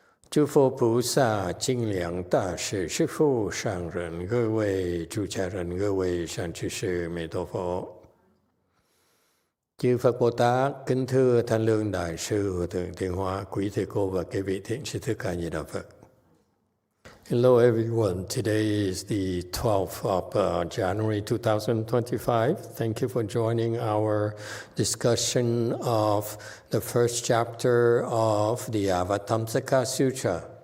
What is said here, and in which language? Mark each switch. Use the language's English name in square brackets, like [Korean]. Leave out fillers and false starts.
[Chinese] 诸佛菩萨、清凉大士、师父、上人、各位主持人、各位善知识，弥陀佛。 [Vietnamese] Chư Phật Bồ Tát, kính thưa Thanh Lương Đại sư, Thượng Thiện Hóa, quý thầy cô và các vị thiện sư Thích Ca Di Đà Phật. [English] Hello everyone, today is the 12th of January 2025. Thank you for joining our discussion of the first chapter of the Avatamsaka Sutra.